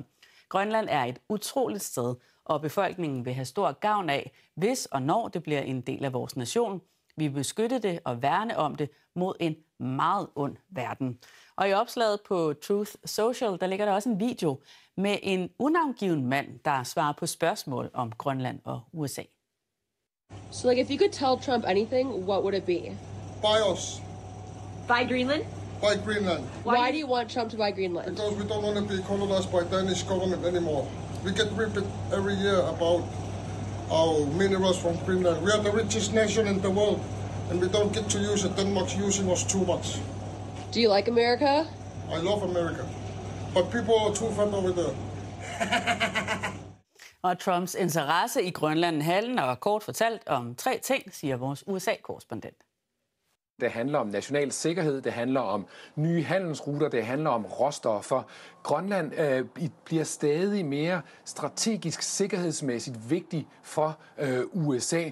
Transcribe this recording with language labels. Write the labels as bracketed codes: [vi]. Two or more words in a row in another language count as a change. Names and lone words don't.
[da] Grønland er et utroligt sted, og befolkningen vil have stor gavn af, hvis og når det bliver en del af vores nation. Vi vil beskytte det og værne om det mod en meget ond verden. Og i opslaget på Truth Social, der ligger der også en video med en unavngiven mand, der svarer på spørgsmål om Grønland og USA. [en] So, like, if you could tell Trump anything, what would it be? Buy us. Buy Greenland? Buy Greenland. Why do you want Trump to buy Greenland? Because we don't want to be colonized by Danish government anymore. We get ripped every year about our minerals from Greenland. We are the richest nation in the world, and we don't get to use it. Denmark's using us too much. Do you like America? I love America, but people are too fat over there. [da] Og Trumps interesse i Grønland handler kort fortalt om 3 ting, siger vores USA-korrespondent. Det handler om national sikkerhed, det handler om nye handelsruter, det handler om råstoffer. Grønland bliver stadig mere strategisk sikkerhedsmæssigt vigtig for USA.